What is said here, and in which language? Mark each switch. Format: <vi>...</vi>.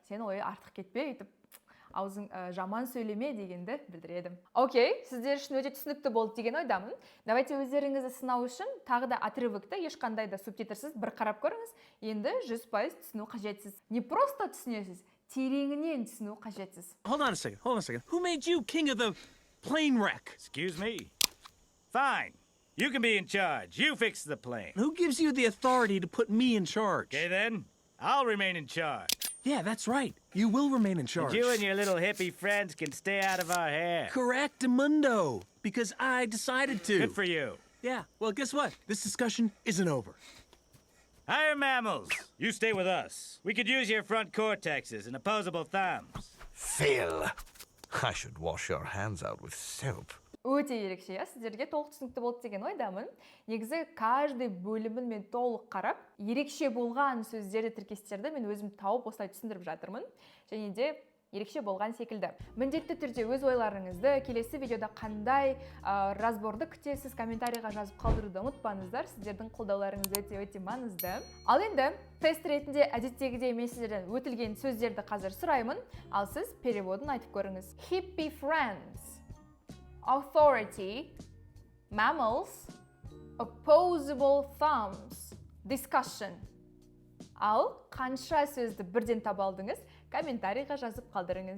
<kk>Сен ой артық кетпе, өйтіп аузың жаман сөйлеме дегенді білдіреді. Окей, сіздер үшін өте түсінікті болды деген ойдамын. Давайте өздеріңізді сынау үшін тағы да отрывокты ешқандай да субтитрсіз бір қарап көріңіз. Енді 100% түсіну қажетсіз.</kk> <ru>Не просто</ru> <kk>түсінесіз, тереңінен түсіну қажетсіз.</kk> <en>Hold on a second. Who made you king of the plane wreck? Excuse me? Fine. You can be in charge. You fix the plane. Who gives you the authority to put me in charge? Okay, then. I'll remain in charge. Yeah, that's right. You will remain in charge. And you and your little hippie friends can stay out of our hair. Correctamundo. Because I decided to. Good for you. Yeah, well, guess what? This discussion isn't over. Higher mammals, you stay with us. We could use your front cortexes and opposable thumbs. Phil, I should wash your hands out with soap.</en> <kk>Өте ерекше, сіздерге толық түсінікті болды деген ойдамын. Негізі, каждый бөлімін мен толық қарап, ерекше болған сөздерді, тіркестерді мен өзім тауып осылай түсіндіріп жатырмын. Және де ерекше болған секілді. Міндетті түрде өз ойларыңызды, келесі видеода қандай разборды күтесіз, комментарийға жазып қалдыруды ұмытпаңыздар. Сіздердің қолдауларыңыз өте маңызды. Ал енді тест ретінде әдеттегідей мен сіздерден өтілген сөздерді қазір сұраймын, ал сіз переводын айтып көріңіз.</kk> <en>Hippie friends, authority, mammals, opposable thumbs, discussion.</en> <kk>Ал қанша сөзді бірден таба алдыңыз, комментарийға жазып қалдырыңыз.</kk>